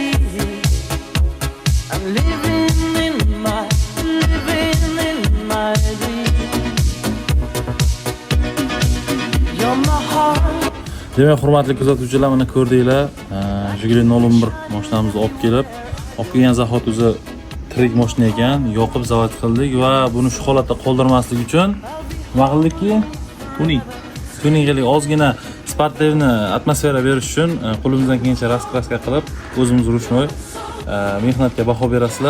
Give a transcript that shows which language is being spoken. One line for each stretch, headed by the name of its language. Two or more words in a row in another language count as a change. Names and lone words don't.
English: I'm living in my dream. You're my heart.
Uzbek: Demak, hurmatli kuzatuvchilar, mana ko'rdinglar. Jiguli 011 mashinamizni olib kelgan zahot o'zi tirik mashina ekan, yoqib zavod qildik va buni shu holatda qoldirmaslik uchun nima qildikki? Tuning qilib ozgina sportlarni atmosfera berish uchun qo'limizdan kelgancha raskraska qilib, o'zimiz rushnoy mehnatga baho berasizlar.